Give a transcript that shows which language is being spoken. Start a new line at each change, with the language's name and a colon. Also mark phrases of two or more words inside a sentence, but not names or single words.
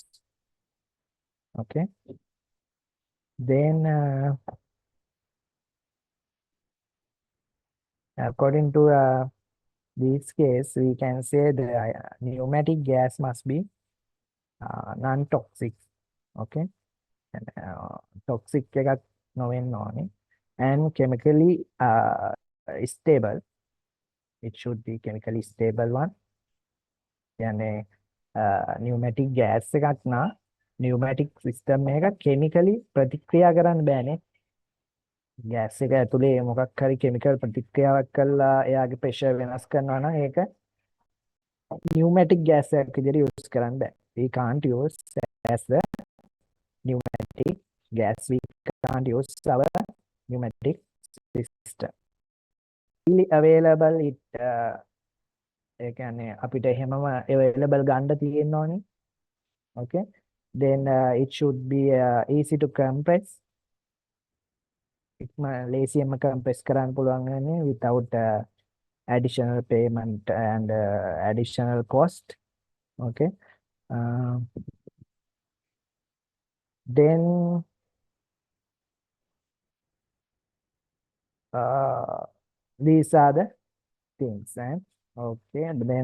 English: Okay, then according to this case, we can say the pneumatic gas must be non-toxic.
Sinhala: Okay, toxic එකක් නොවෙන්න ඕනේ,
English: and chemically stable. It should be chemically stable one.
Sinhala: කියන්නේ
English: pneumatic gas
Sinhala: එකක් නා
English: pneumatic system
Sinhala: එක chemically ප්‍රතික්‍රියා කරන්න බෑනේ. gas එක ඇතුලේ මොකක් හරි chemical ප්‍රතික්‍රියාවක් කළා එයාගේ pressure වෙනස් කරනවා නම් ඒක
English: pneumatic gas
Sinhala: එකක් විදිහට use කරන්න බෑ.
English: We can't use as the pneumatic gas. We can't use our pneumatic system. Really available it
Sinhala: ඒ කියන්නේ අපිට එහෙමම available ගන්න තියෙන්න ඕනේ.
English: Okay, then it should be easy to compress.
Sinhala: ලේසියෙන්ම compress කරන්න පුළුවන් වෙන්නේ
English: without additional payment and additional cost. Okay, then these are the things, and okay, and